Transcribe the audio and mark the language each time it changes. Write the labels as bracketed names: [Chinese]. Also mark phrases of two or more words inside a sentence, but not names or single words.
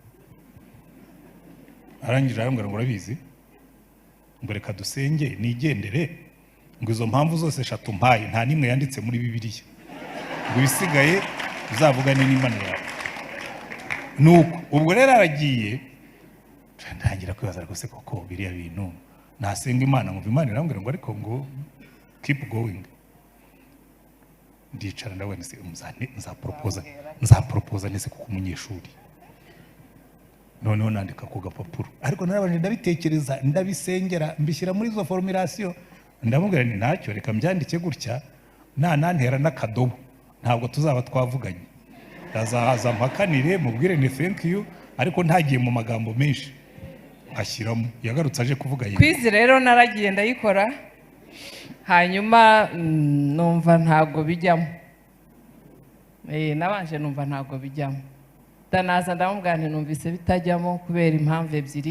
[Kinyarwanda] Arangije arambwira ngo urabizi ngo reka dusenge nigendere ngo izo mpamvu zose 3 mpaye nta nimwe yanditse muri Bibiliya ngo bisigaye uzavugane n'Imana yawe. Nuko ubwo rero aragiye ndangira kwibaza rwose koko biriya bintu nasenga Imana ngo Imana irambwira ngo ariko ngo [English] keep going. [Kinyarwanda] Ndicara ndabona se nzapropose nese kuko umunyeshuri noneho nandika ku gapapuro ariko narabanje ndabitekereza ndabisengera mbishyira muri zo formulation ndamubwira ni ntacyo reka mbyandike gutya nantera n'akadobo ntabwo tuzaba twavuganye ndazahaza mpakanire mubwire ni [English] thank you [Kinyarwanda] ariko ntagiye mu magambo menshi ashyiramo yagarutse aje kuvuga yeye. Kwizi rero naragiye ndayikora hanyuma numva ntabwo bijyamo. Nabanje numva ntabwo bijyamo. Danaza ndamubwira nti numvise bitajyamo kubera impamvu ebyiri.